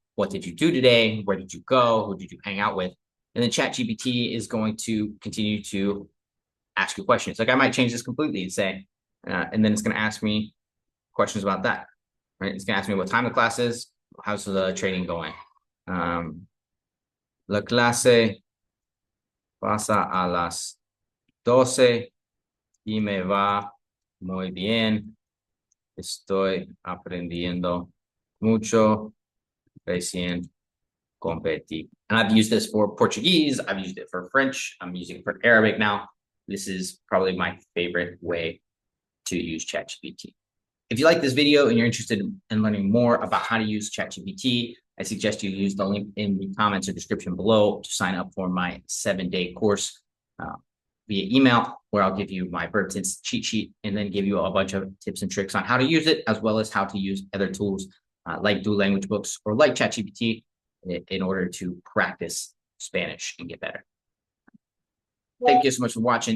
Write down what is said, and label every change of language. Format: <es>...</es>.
<en>What did you do today? Where did you go? Who did you hang out with? And then ChatGPT is going to continue to ask you questions. Like I might change this completely and say, and then it's going to ask me questions about that, right? It's going to ask me what time the class is. How's the training going?</en> <es>La clase pasa a las 12 y me va muy bien. Estoy aprendiendo mucho. Recién competí.</es> <en>And I've used this for Portuguese. I've used it for French. I'm using it for Arabic now. This is probably my favorite way to use ChatGPT. If you like this video and you're interested in learning more about how to use ChatGPT, I suggest you use the link in the comments or description below to sign up for my 7-day course via email, where I'll give you my verb tense cheat sheet and then give you a bunch of tips and tricks on how to use it, as well as how to use other tools like Dual Language Books or like ChatGPT in order to practice Spanish and get better. Thank you so much for watching.</en>